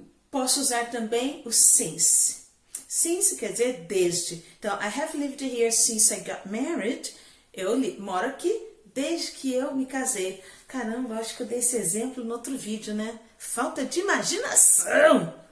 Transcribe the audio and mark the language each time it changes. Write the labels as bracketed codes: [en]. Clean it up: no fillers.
[pt] Posso usar também o since. Since quer dizer desde. [en] Então, I have lived here since I got married. [pt] Eu moro aqui desde que eu me casei. Caramba, acho que eu dei esse exemplo no outro vídeo, né? Falta de imaginação!